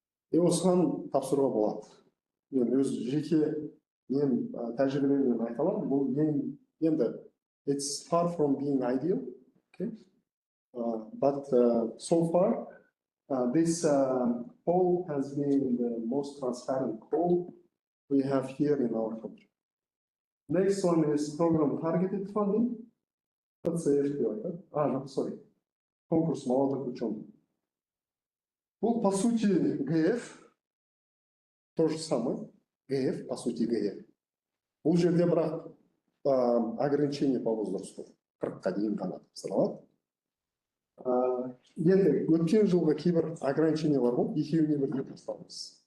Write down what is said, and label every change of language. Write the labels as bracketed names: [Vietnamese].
[Kazakh] И осыған тапсыруға болады. Мен өз жеке мен тәжірибеммен айта аламын. Бұл енді [English] it's far from being ideal, okay? But so far this poll has been the most transparent poll we have here in our country. Next one is program targeted funding. Let's say sorry. [Russian] Конкурс молодых ученых. [Kazakh] Бұл, [Russian] по сути, ГФ, то же самое. ГФ, по сути, ГФ. [Kazakh] Бұл жерде бірақ [Russian] ограничение по возрасту [Kazakh] 40-қа дейін ғана тапсырылады. Енді өткен жылғы кейбір ограничениялар болды, екеуіне бірдей тастадыңыз.